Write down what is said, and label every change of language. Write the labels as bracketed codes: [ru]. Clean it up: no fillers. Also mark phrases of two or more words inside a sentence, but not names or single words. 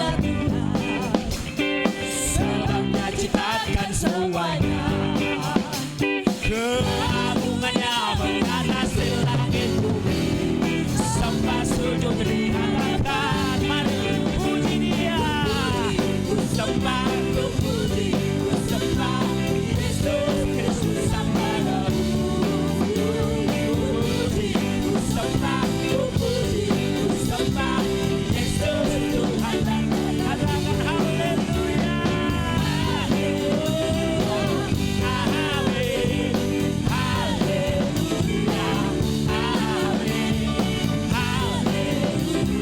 [id] Sebab Dia ciptakan semuanya. Keagungannya mengatasi langit bumi, sembah sujud di hadapan. Mari puji Dia. Ku sembah, ku puji, ku sembah Yesus Kristus Sang Penebus. Ku puji, ku sembah, ku puji, ku sembah Yesus Tuhan dan Raja. Katakan haleluya. Amin, haleluya, amin, haleluya,